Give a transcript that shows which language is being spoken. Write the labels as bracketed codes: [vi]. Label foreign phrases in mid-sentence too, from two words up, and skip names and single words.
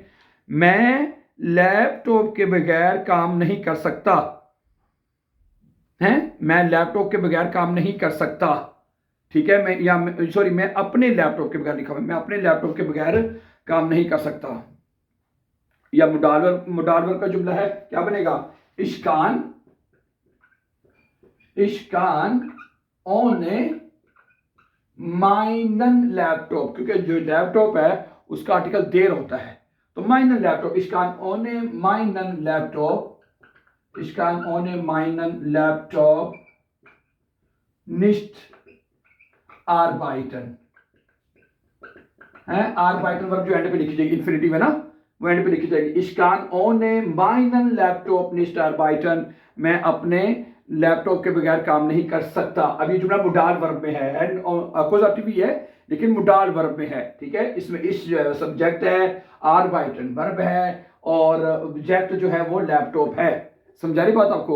[hi] मैं लैपटॉप के बगैर काम नहीं कर सकता, मैं लैपटॉप के बगैर काम नहीं कर सकता, ठीक है। मैं अपने लैपटॉप के बगैर लिखा हुआ, मैं अपने लैपटॉप के बगैर काम नहीं कर सकता। या मुडालवर का जुमला है, क्या बनेगा? [de] ich kann ohne meinen Laptop, [hi] क्योंकि जो लैपटॉप है उसका आर्टिकल देर होता है, तो [de] meinen Laptop, ich kann ohne meinen Laptop nicht arbeiten [hi] है। arbeiten वर्ब जो एंड पे लिखी जाएगी, इन्फिनिटिव है ना, वो एंड पे लिखी जाएगी। [de] ich kann ohne meinen Laptop nicht arbeiten, [hi] मैं अपने लैपटॉप के बगैर काम नहीं कर सकता। अब ये जुमला मुडाल वर्ब में है एंड अपोजिटिव भी है लेकिन मुडाल वर्ब में है, ठीक है। इसमें इस जो है सब्जेक्ट है, arbeiten वर्ब है और ऑब्जेक्ट जो है वो लैपटॉप है। समझा रही बात आपको?